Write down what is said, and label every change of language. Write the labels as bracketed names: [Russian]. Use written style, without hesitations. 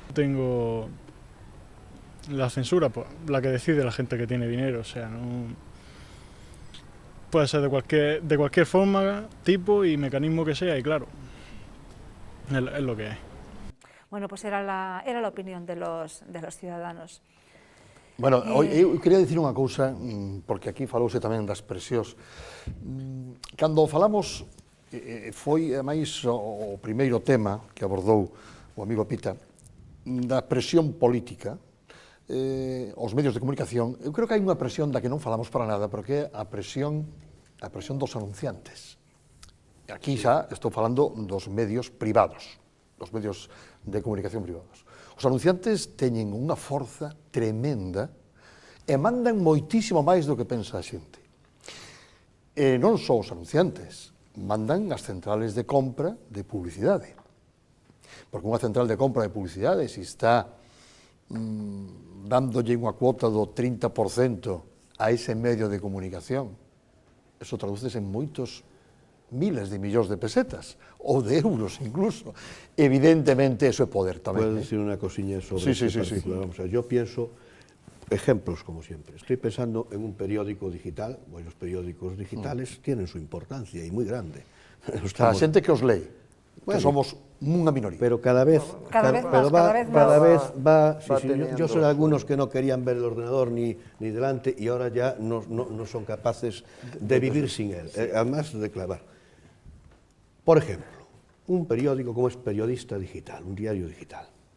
[Spanish] Tengo la censura, pues, la que decide la gente que tiene dinero, o sea, no puede ser de cualquier forma, tipo y mecanismo que sea, y claro, es lo que es. Bueno, pues era la opinión de los ciudadanos. [Galician] Bueno, eu quería dicir unha cousa, porque aquí falouse tamén das presións. Cando falamos, foi ademais o primeiro tema que abordou o amigo Pita, da presión política, os medios de comunicación, eu creo que hai unha presión da que non falamos para nada, porque é a presión dos anunciantes. Aquí xa estou falando dos medios privados, dos medios de comunicación privados. Os anunciantes teñen unha forza tremenda e mandan moitísimo máis do que pensa a xente. E non só os anunciantes, mandan as centrales de compra de publicidade. Porque unha central de compra de publicidade, se está dándolle unha cuota do 30% a ese medio de comunicación, eso tradúcese en moitos miles de millóns de pesetas, ou de euros incluso. Evidentemente, eso é poder tamén. [Spanish] ¿Puedo decir una cosilla sobre sí. Vamos a ver, yo pienso, ejemplos como siempre, estoy pensando en un periódico digital, bueno, los periódicos digitales tienen su importancia y muy grande. [Galician] A xente que os lee, que somos unha minoría. [Spanish] Pero cada vez va yo sé de algunos que no querían ver el ordenador ni delante y ahora ya no son capaces de vivir sin él, además de clavar. Por ejemplo, un periódico como es Periodista Digital, un diario digital.